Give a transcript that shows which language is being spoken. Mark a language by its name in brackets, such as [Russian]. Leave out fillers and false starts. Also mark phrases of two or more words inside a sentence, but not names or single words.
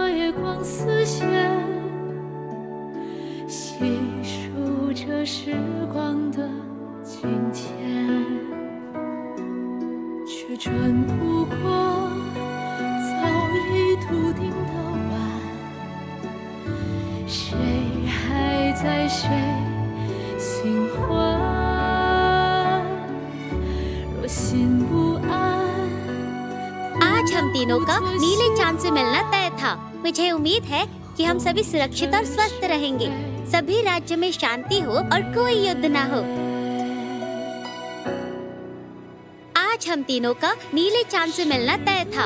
[Chinese] 月光似线，细数着时光的今天，却转不过早已笃定的晚。谁还在谁新欢？若心不安。 [Hindi] आज हम तीनों का नीले चांद से मिलना तय था। मुझे उम्मीद है कि हम सभी सुरक्षित और स्वस्थ रहेंगे, सभी राज्य में शांति हो और कोई युद्ध ना हो। आज हम तीनों का नीले चांद से मिलना तय था।